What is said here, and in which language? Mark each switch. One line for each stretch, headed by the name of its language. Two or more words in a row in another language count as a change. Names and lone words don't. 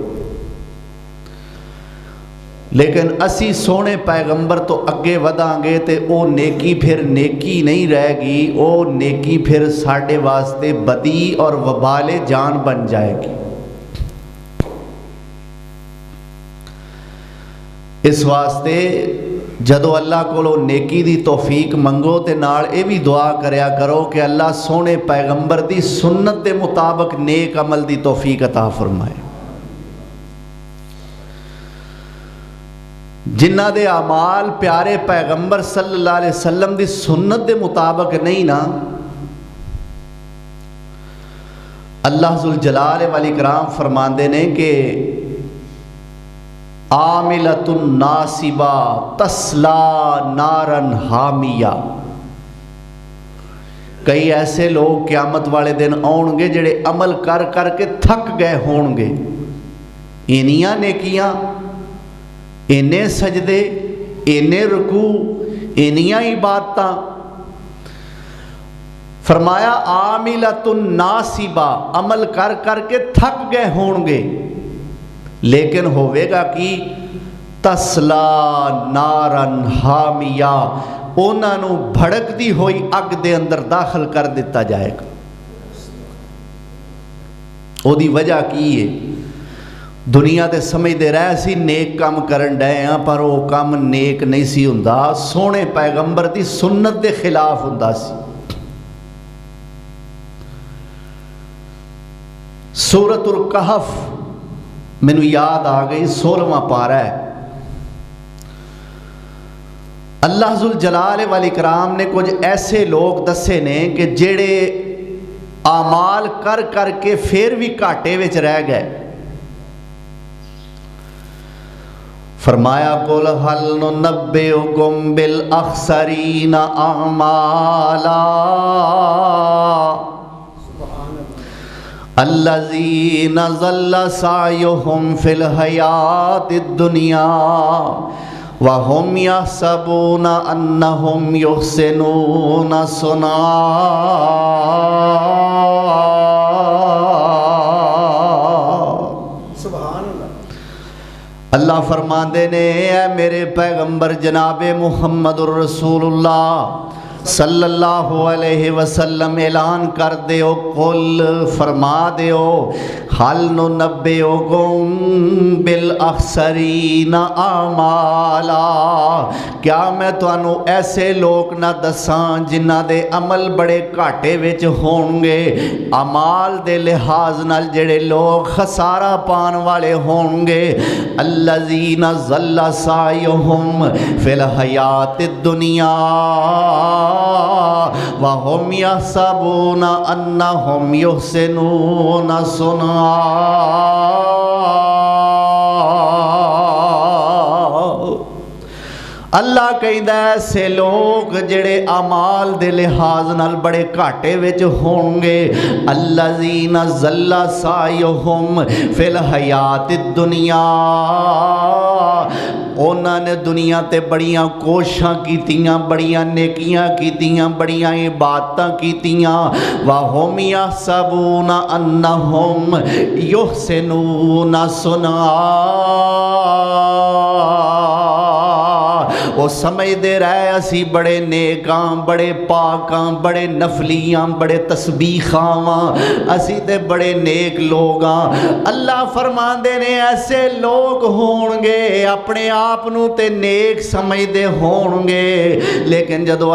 Punjabi: لیکن اسی سونے پیغمبر تو اگے ودان گے تے او نیکی پھر نیکی نہیں رہے گی، او نیکی پھر ساڑھے واسطے بدی اور وبال جان بن جائے گی۔ اس واسطے جدو اللہ کو نیکی دی توفیق منگو تے نال اے بھی دعا کریا کرو کہ اللہ سونے پیغمبر دی سنت دے مطابق نیک عمل دی توفیق عطا فرمائے۔ جنہ دے اعمال پیارے پیغمبر
Arabic: صلی اللہ علیہ وسلم
Punjabi: دی سنت دے مطابق نہیں نا،
Arabic: اللہ ذوالجلال والاکرام
Punjabi: فرماندے نے کہ
Arabic: عاملۃ ناصبہ تسلا نارن حامیہ،
Punjabi: کئی ایسے لوگ قیامت والے دن آؤں گے جڑے عمل کر کر کے تھک گئے ہون گے، انیاں نیکیاں، انے سجدے، انے رکوع، انیاں عبادتاں، فرمایا
Arabic: عاملۃ ناصبہ،
Punjabi: عمل کر کر کے تھک گئے ہون گے، لیکن ہوئے گا کی
Arabic: تسلا نارن حامیہ،
Punjabi: اونا نو بھڑک دی ہوئی اگ دے اندر داخل کر دیتا جائے گا۔ او دی وجہ کی ہے دنیا دے سمجھ دے رہے سی نیک کام کرن ڈے ہیں، پر وہ کام نیک نہیں سی ہوندا، سونے پیغمبر دی سنت دے خلاف ہوندا سی۔ سورۃ الکہف مینوں یاد آ گئی، 16واں پارہ ہے۔
Arabic: اللہ ذوالجلال والاکرام
Punjabi: نے کچھ ایسے لوگ دسے نے کہ جڑے اعمال کر کر کے پھر بھی گھاٹے وچ رہ گئے۔
Arabic: فرمایا قُلْ هَلْ نُنَبِّئُكُمْ بِالْأَخْسَرِينَ أَعْمَالًا الذین ضل سعیہم فی الحیاۃ الدنیا وہم یحسبون انہم یحسنون صنعا۔
Punjabi: اللہ فرماندے نے اے میرے پیغمبر جناب
Arabic: محمد الرسول اللہ صلی اللہ علیہ وسلم
Punjabi: اعلان کر دیو، قل فرما دیو،
Arabic: حل ننبئکم بالاخسرین اعمالا،
Punjabi: کیا میں تانوں ایسے لوگ نہ دساں جنہ دے عمل بڑے گھاٹے وچ ہون گے، اعمال دے لحاظ نال جڑے لوگ خسارہ پان والے ہون گے،
Arabic: الذین ضل سعیہم فی الحیاۃ الدنیا وَهُمْ يَحْسَبُونَ أَنَّهُمْ يُحْسِنُونَ صُنْعًا۔
Punjabi: اللہ کہندا ایسے لوگ جڑے اعمال دے لحاظ نال بڑے گھاٹے وچ ہون گے،
Arabic: الذین ضل سعیہم فی الحیاۃ الدنیا،
Punjabi: انہاں نے دنیا تے بڑیاں کوششاں کیتیاں، بڑیاں نیکیاں کیتیاں، بڑیاں عبادتاں کیتیاں،
Arabic: وَهُمْ يَحْسَبُونَ أَنَّهُمْ يُحْسِنُونَ صُنْعًا،
Punjabi: وہ سمجھدے رہے اسی بڑے نیکاں بڑے پاکاں بڑے نفلیاں بڑے تسبیحاں اسی تے بڑے نیک لوگاں۔ اللہ فرماندے نے ایسے لوگ ہون گے اپنے آپ نو تے نیک سمجھدے ہون گے، لیکن جدو